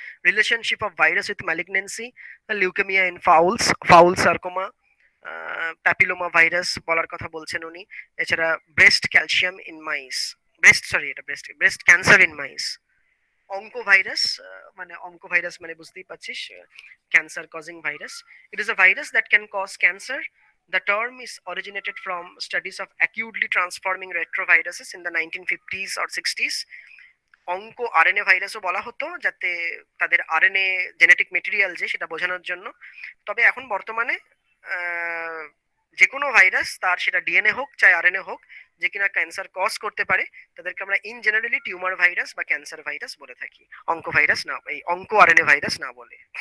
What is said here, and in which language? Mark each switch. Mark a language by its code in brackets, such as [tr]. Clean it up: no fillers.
[en] relationship of virus with malignancy, leukemia in fowls, fowl sarcoma, papilloma virus [bn] বলার কথা বলছেন উনি। [en] এছাড়া breast calcium in mice, breast cancer in mice, [bn] অঙ্কোভাইরাস, মানে অঙ্কোভাইরাস মানে বুঝতেই পারছিস, cancer causing virus. [en] It is a virus that can cause cancer. The term is originated from studies of acutely transforming retroviruses in the 1950s or 60s. [bn] Onco RNA ভাইরাসও বলা হতো, যাতে তাদের RNA genetic material যে সেটা বোঝানোর জন্য। তবে এখন বর্তমানে যে কোনো ভাইরাস, তার সেটা ডিএনএ হোক চাই আরএনএ হোক, যে কিনা ক্যান্সার কজ করতে পারে, তাদেরকে আমরা ইন জেনারেলি টিউমার ভাইরাস বা ক্যান্সার ভাইরাস বলে থাকি, অঙ্কো ভাইরাস না, এই অঙ্কো আরএনএ ভাইরাস না বলে।